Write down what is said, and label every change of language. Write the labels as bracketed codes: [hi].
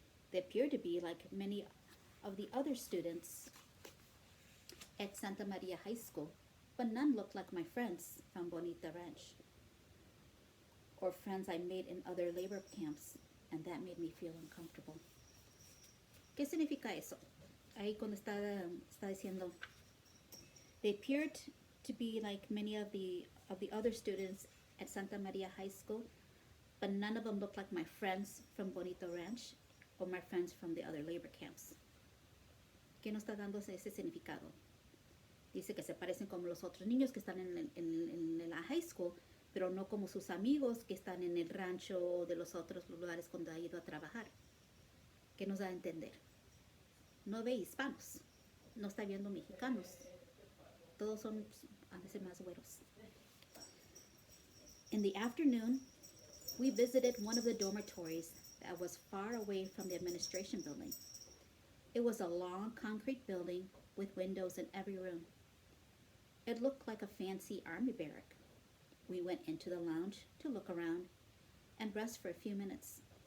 [en] They appeared to be like many of the other students at Santa Maria High School, but none looked like my friends from Bonita Ranch or friends I made in other labor camps, and that made me feel uncomfortable. [es] ¿Qué significa eso? Ahí cuando está diciendo, [en] they appeared to be like many of the other students at Santa Maria High School, but none of them looked like my friends from Bonito Ranch or my friends from the other labor camps. [es] ¿Qué nos está dando ese significado? Dice que se parecen como los otros niños que están en la high school, pero no como sus amigos que están en el rancho de los otros lugares cuando ha ido a trabajar. ¿Qué nos da a entender? No ve hispanos, no está viendo mexicanos. Todos son a veces más güeros. [en] In the afternoon, we visited one of the dormitories that was far away from the administration building. It was a long concrete building with windows in every room. It looked like a fancy army barrack. We went into the lounge to look around and rest for a few minutes.